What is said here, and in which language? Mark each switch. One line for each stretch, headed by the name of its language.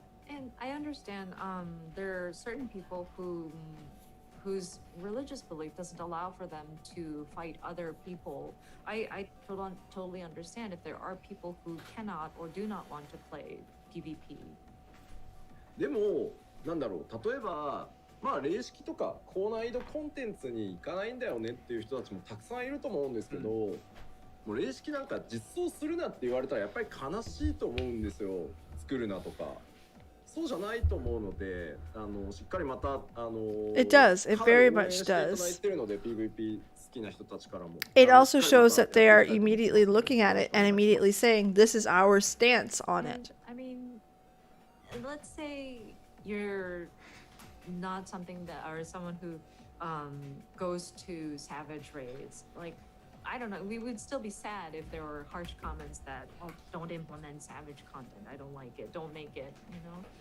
English: And I understand there are certain people whose religious belief doesn't allow for them to fight other people. I totally understand if there are people who cannot or do not want to play PvP.
Japanese: でもなんだろう、例えばまあ霊式とか高難易度コンテンツに行かないんだよねっていう人たちもたくさんいると思うんですけど、もう霊式なんか実装するなって言われたらやっぱり悲しいと思うんですよ。作るなとか。そうじゃないと思うので、しっかりまた
English: It does. It very much does.
Japanese: いただいてるので PVP 好きな人たちからも。
English: It also shows that they are immediately looking at it and immediately saying, "This is our stance on it." I mean, let's say you're not something that or someone who goes to savage raids. Like, I don't know, we would still be sad if there were harsh comments that, oh, don't implement savage content, I don't like it, don't make it, you know.